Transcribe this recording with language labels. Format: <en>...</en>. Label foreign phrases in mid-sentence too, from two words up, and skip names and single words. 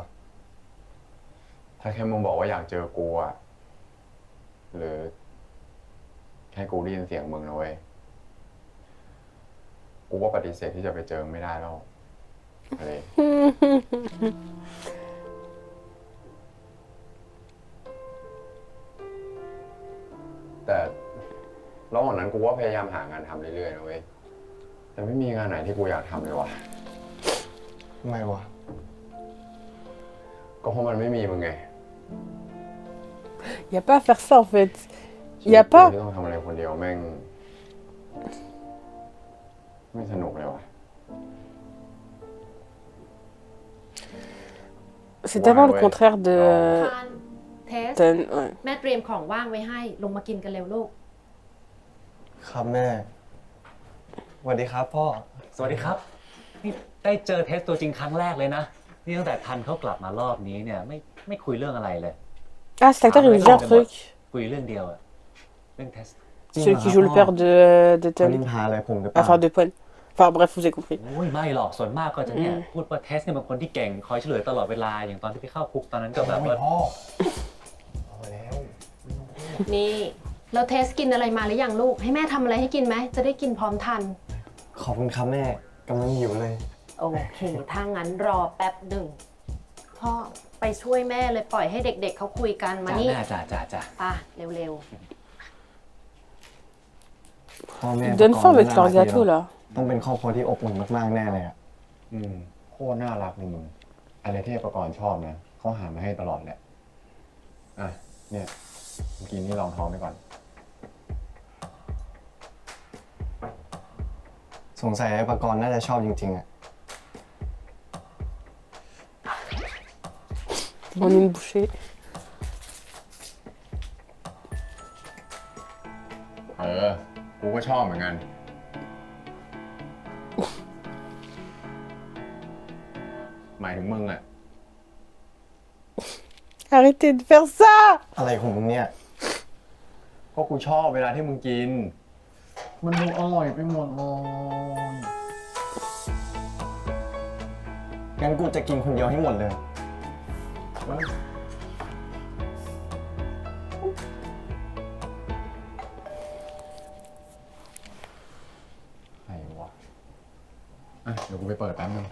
<th>ถ้าแค่มึงบอกว่าอยากเจอกูอะหรือแค่กูได้ยินเสียงมึงนะเว้ย กูก็ปฏิเสธที่จะไปเจอไม่ได้แล้วอะไร แต่ระหว่างนั้นกูก็พยายามหางานทำเรื่อยๆนะเว้ย แต่ไม่มีงานไหนที่กูอยากทำเลยวะ ทำไมวะ ก็เพราะมันไม่มีมึงไง</th> <fr>Y a pas à faire ça en fait. Y a</fr> <th>ชีวิตกู</th> <fr>pas.</fr> <th>ที่ต้องทำอะไรคนเดียวแม่ง ไม่สนุกเลยวะ</th> <fr>C'est tellement le ouais. contraire de.</fr> <th>ทานเทส</th> <fr>Ouais.</fr> <th>แม่เตรียมของว่างไว้ให้ ลงมากินกันเร็วลูก ครับแม่สวัสดีครับพ่อ สวัสดีครับ นี่ได้เจอเทสตัวจริงครั้งแรกเลยนะ นี่ตั้งแต่ทันเขากลับมารอบนี้เนี่ยไม่คุยเรื่องอะไรเลย</th> <fr>Ah, cet acteur il me dit un truc.</fr> <th>คุยเรื่องเดียวอะเรื่องเทส</th> <fr>Celui qui joue le père de</fr> <th>เขานิ</th> <fr>Ton.</fr> <th>นทาอะไรผมหรือเปล่า</th> <fr>Enfin, de Pon. Enfin, bref, vous avez compris.</fr> <th>โอ้ยไม่หรอกส่วนมากก็จะเนี่ยพูดว่าเทสเนี่ยเป็นคนที่เก่งคอยช่วยเหลือตลอดเวลาอย่างตอนที่ไปเข้าคุกตอนนั้นก็แบบว่า เอาแล้ว นี่แล้วเทสกินอะไรมาหรือยังลูก ให้แม่ทำอะไรให้กินไหม จะได้กินพร้อมทัน ขอบคุณครับแม่กำลังหิวเลย โอเค ถ้างั้นรอแป๊บหนึ่ง พ่อไปช่วยแม่เลยปล่อยให้เด็กๆเขาคุยกันมา จ้า นี่ แม่จ้า ป่ะเร็ว พ่อแม่</th> <fr>Ils donnent faim avec leur gâteau là.</fr> <th>ต้องเป็นครอบครัวที่อบอุ่นมากๆแน่เลยอะ โคตรน่ารักเลยมึง อะไรที่ประกรณ์ชอบนะเขาหามาให้ตลอดแหละ อ่ะ เนี่ยเมื่อกี้นี่ลองท้องไปก่อน สงสัยไอ้ปกรณ์น่าจะชอบจริงๆอะ</th> <fr>En une bouchée.</fr> <th>กูก็ก็ชอบเหมือนกันหมายถึงมึงอะ</th> <fr>Arrêtez de faire ça</fr> <th>อะไรของมึงเนี่ยก็กูชอบเวลาที่มึงกิน มันดูอร่อยไปหมดเลยงั้นกูจะกินคนเดียวให้หมดเลยไหนวะเดี๋ยวกูไปเปิดแป๊บนึง</th>